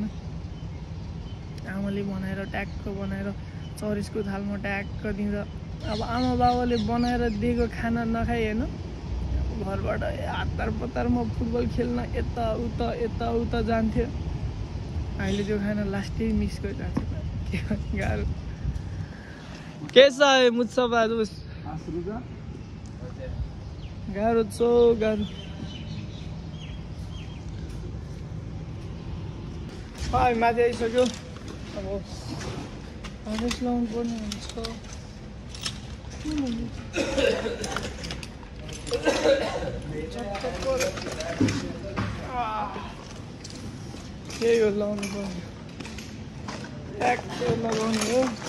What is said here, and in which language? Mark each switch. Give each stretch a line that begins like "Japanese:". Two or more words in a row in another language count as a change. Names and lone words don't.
Nepali: आमाले बनाएर ट्याक्क बनाएर चरेसको थालमा ट्याक्क दिँदा, अब आमा बाबाले बनाएर दिएको खाना नखाइ होइन, घरबाट हतार पतारमा फुटबल खेल्न यता उता जान्थ्यो। अहिले त्यो खाना लास्टै मिस गरिरहेको छ। के गाह्रो
Hindi: कैसा है मुझसे दोस्त,
Nepali: गाह्रो छ गाह्रो। हामी माथि आइसक्यो। अब हार्नेस लाउनु पर्ने हुन्छ। यही हो लाउनु पर्ने, ट्याक्क लगाउने हो।